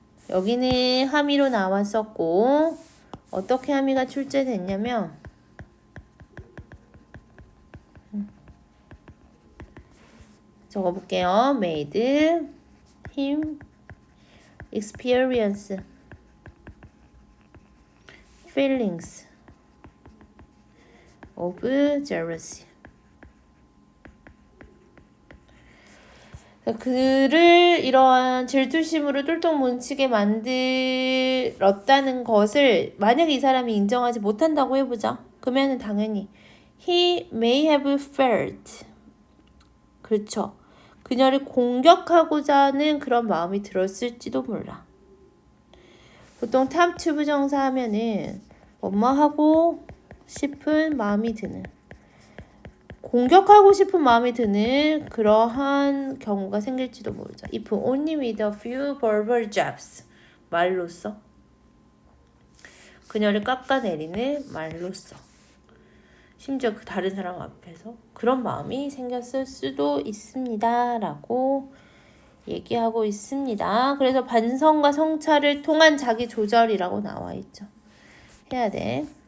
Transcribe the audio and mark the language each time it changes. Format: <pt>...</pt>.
<ko>여기는 함의로 나왔었고 어떻게 함의가 출제됐냐면 적어볼게요.</ko> <en>made him experience feelings of jealousy.</en> <ko>그를 이러한 질투심으로 똘똘 뭉치게 만들었다는 것을 만약에 이 사람이 인정하지 못한다고 해보자. 그러면은 당연히</ko> <en>he may have felt</en> <ko>그렇죠. 그녀를 공격하고자 하는 그런 마음이 들었을지도 몰라. 보통 탑 투부정사 하면은 뭐뭐 하고 싶은 마음이 드는 공격하고 싶은 마음이 드는 그러한 경우가 생길지도 모르죠.</ko> <en>If only with a few verbal jabs.</en> <ko>말로써. 그녀를 깎아내리는 말로써. 심지어 그 다른 사람 앞에서 그런 마음이 생겼을 수도 있습니다. 라고 얘기하고 있습니다. 그래서 반성과 성찰을 통한 자기 조절이라고 나와 있죠. 해야 돼.</ko>